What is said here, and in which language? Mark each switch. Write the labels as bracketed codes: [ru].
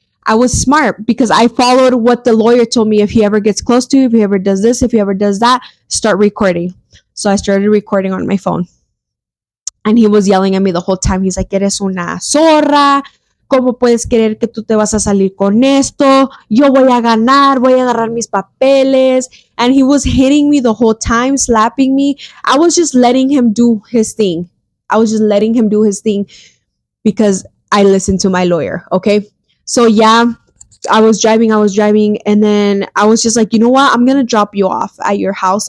[en] I was smart because I followed what the lawyer told me. If he ever gets close to you, if he ever does this, if he ever does that, start recording. So I started recording on my phone. And he was yelling at me the whole time. He's like, [es] eres una zorra. ¿Cómo puedes creer que tú te vas a salir con esto? Yo voy a ganar, voy a agarrar mis papeles. [en] And he was hitting me the whole time, slapping me. I was just letting him do his thing. Because I listened to my lawyer, okay? So yeah, I was driving and then I was just like, you know what? I'm going to drop you off at your house.